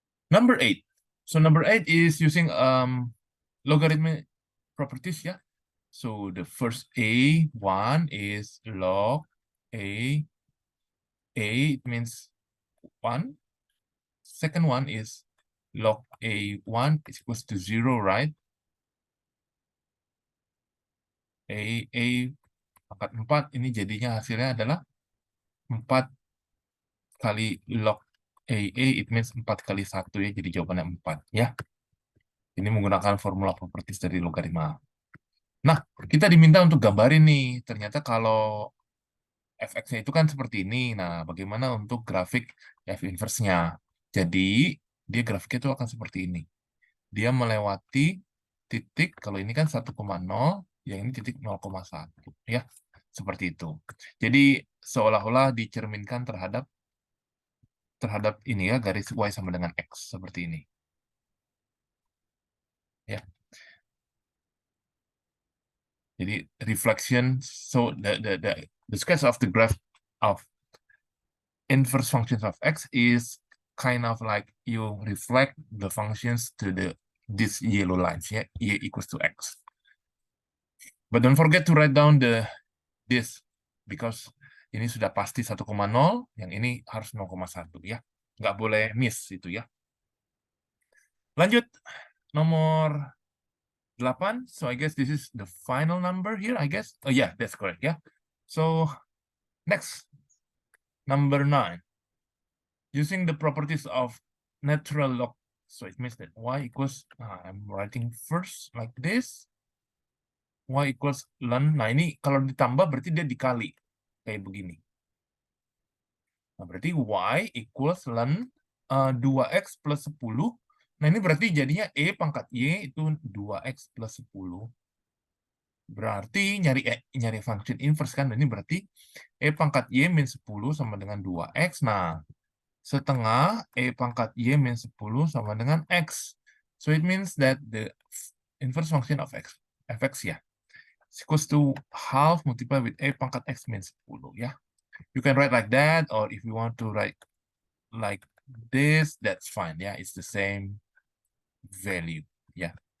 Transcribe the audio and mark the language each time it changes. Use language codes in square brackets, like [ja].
[en] Number 8. So number 8 is using logarithmic properties, yeah? So the first A1 is log A. It means 1. Second one is log A1 is equals to 0, right? [id] A pangkat 4, ini jadinya hasilnya adalah 4 kali log [en] it means [id] 4 kali 1 ya, jadi jawabannya 4 ya. Ini menggunakan formula properties dari logaritma. Nah, kita diminta untuk gambarin nih, ternyata kalau fx-nya itu kan seperti ini. Nah, bagaimana untuk grafik f inverse-nya? Jadi, dia grafiknya itu akan seperti ini. Dia melewati titik, kalau ini kan 1,0, yang ini titik 0,1 ya. Seperti itu. Jadi seolah-olah dicerminkan terhadap ini ya, garis y sama dengan x seperti ini. Ya. Jadi [en] reflection, so the sketch of the graph of inverse functions of x is kind of like you reflect the functions to these yellow lines, yeah, y equals to x. But don't forget to write down this because [id] ini sudah pasti 1,0, yang ini harus 0,1 ya. Nggak boleh miss itu ya. Lanjut, nomor 8. [en] So I guess this is the final number here, I guess. Oh yeah, that's correct, yeah. So next, number 9. Using the properties of natural log. So it means that y equals, I'm writing first like this. Y equals ln. [id] Nah ini kalau ditambah berarti dia dikali. Kayak begini. Nah berarti [en] y equals [id] ln 2x plus 10. Nah ini berarti jadinya E pangkat Y itu 2x plus 10. Berarti nyari function inverse kan. Ini berarti E pangkat Y min 10 sama dengan 2x. Nah, setengah E pangkat Y min 10 sama dengan x. [en] So it means that the inverse function of fx ya, is equals to half multiplied with A [id] pangkat x min 10 ya. [en] You can write like that, or if you want to write like this, that's fine. Yeah, it's the same value. Yeah.